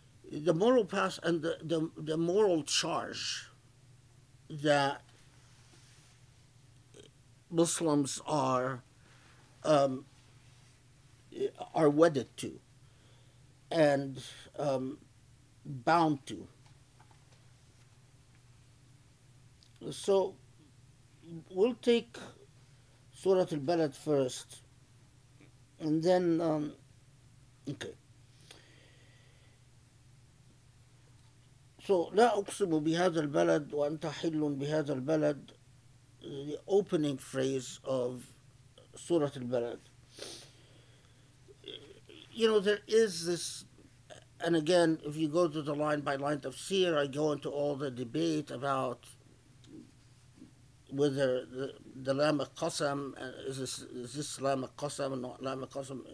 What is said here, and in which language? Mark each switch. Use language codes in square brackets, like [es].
[en] the moral path and the moral charge that Muslims are wedded to and bound to. So we'll take Surah Al-Balad first, and then okay. [ar] So لا أقسم بهذا البلد وأنت حل بهذا البلد, [en] the opening phrase of Surah Al-Balad. You know, there is this, and again, if you go to the line by line tafsir, I go into all the debate about whether the lam al-qasam, is this lam al-qasam or not lam al-qasam.